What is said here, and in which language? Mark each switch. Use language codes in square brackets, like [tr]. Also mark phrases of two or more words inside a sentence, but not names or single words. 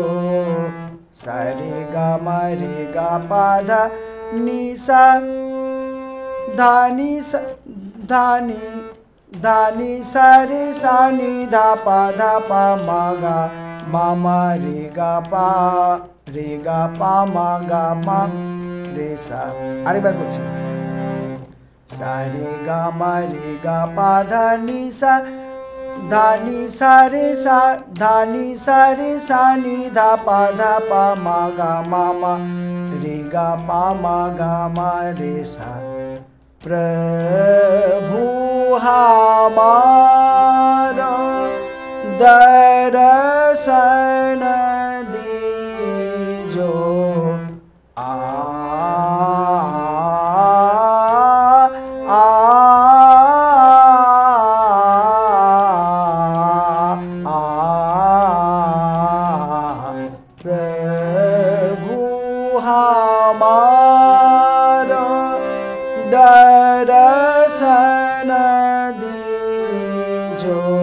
[hi] सारे गा मा रे गा पा धा नि सा धा नि सा धा नि सा रे सा नि धा पा मा गा मा मा रे गा पा मा गा मा रे सा। [bn] আরেকবার করছি। [hi] सारे गा मा रे गा पा धा नि सा धा नि सा रे सा धा नि सा रे सा नि धा पा मा गा मा मा रे गा पा मा गा मा रे सा। प्रभु हमारा दर्शन दीजो। आ आ प्रभु हमारा दर्शन दीजो।